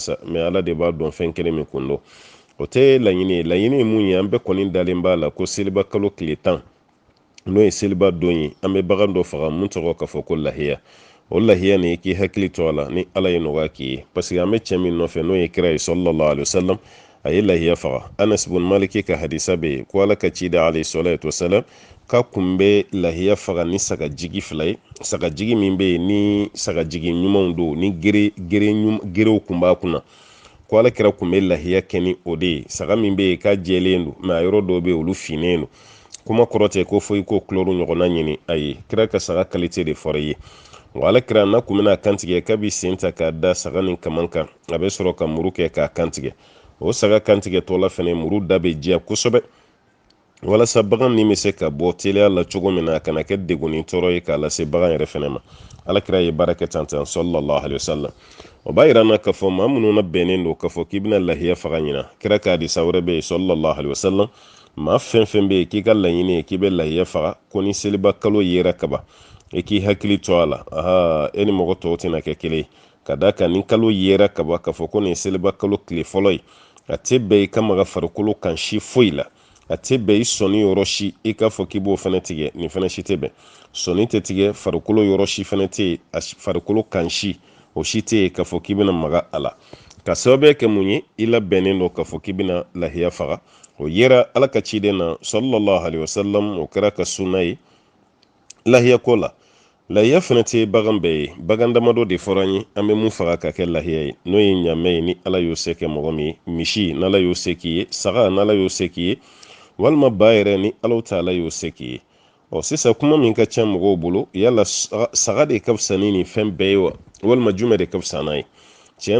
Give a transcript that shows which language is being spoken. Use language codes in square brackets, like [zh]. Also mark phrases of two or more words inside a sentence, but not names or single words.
[bm] sa mais ala de b'a dɔn fɛn kelen min kun don o tɛ laɲini ye mun ye an bɛɛ kɔni dalen b'a la ko seliba kalo tile 10 n'o ye seliba don ye an bɛ bagan dɔ faga mun tɔgɔ ka fɔ ko lahiya o lahiya ni k'i hakili to a la ni ala ye nɔgɔya k'i ye [fr] parce que [bm] an bɛ cɛ min nɔfɛ n'o ye kira ye [ar] صلى الله عليه وسلم [bm] a ye lahiya faga Anas ibn Malik ka hadisa bɛ yen ko ala ka cida [ar] عليه الصلاة والسلام [bm] ka kun bɛ lahiya faga ni sagajigi fila ye sagajigi min bɛ yen ni sagajigi ɲumanw don ni gerew kun b'a kunna ko ala kira kun bɛ lahiya kɛ ni o de ye saga min bɛ yen ka jɛlen don mais a yɔrɔ dɔw bɛ yen olu finnen don kuma kɔrɔ tɛ ko foyi ko kulɔru ɲɔgɔnna ɲini a ye kira ka saga qualité de fɔra ye wa ala kira n'a kun bɛna kantigɛ k'a bɛ sen ta k'a da saga nin kaman kan a bɛ sɔrɔ ka muru kɛ k'a kantigɛ o saga kantigɛ tɔla fɛnɛ muru da bɛ jɛ kosɛbɛ walasa bagan nin bɛ se ka bɔ teliya la cogo min na a kana kɛ degun ni tɔɔrɔ ye k'a lase bagan yɛrɛ fɛnɛ ma ala kira ye baara kɛ tan [ar] صلى الله عليه وسلم [bm] o b'a yira na k'a fɔ maa minnu na bɛnnen don k'a fɔ k'i bɛna lahiya faga ɲina kira ka hadisa wɛrɛ bɛ yen [ar] صلى الله عليه وسلم [bm] maa fɛn fɛn bɛ yen k'i ka laɲini ye k'i bɛ lahiya faga ko ni seliba kalo yera kaba e k'i hakili to a la e ni mɔgɔ tɔw tɛna kɛ kelen ye ka da kan ni kalo yera kaba k'a fɔ ko nin seliba kalo tile fɔlɔ ye a tɛ bɛn i ka maga farikolo kan si foyi la a tɛ bɛn i sɔnni yɔrɔ si i k'a fɔ k'i b'o fɛnɛ tigɛ nin fɛnɛ si tɛ bɛn sɔnni tɛ tigɛ farikolo yɔrɔ si fɛnɛ tɛ yen a farikolo kan si o si tɛ yen k'a fɔ k'i bɛna maga a la ka sababuya kɛ mun ye i labɛnnen don k'a fɔ k'i bɛna lahiya faga o yera ala ka ciden na [ar] صلى الله عليه وسلم [bm] o kɛra ka sunna ye lahiya ko la lahiya fɛnɛ tɛ bagan bɛɛ ye bagan damadɔ de fɔra an ye an bɛ mun faga ka kɛ lahiya ye n'o ye ɲaamɛ ye ni ala y'o se kɛ mɔgɔ min ye misi n'ala y'o se k'i ye saga n'ala y'o se k'i ye walima ba yɛrɛ ni Alahu Taala y'o se k'i ye sisan kuma min ka ca mɔgɔw bolo yala saga de ka fisa ni nin fɛn bɛɛ ye wa walima jumɛn de ka fisa n'a ye tiɲɛ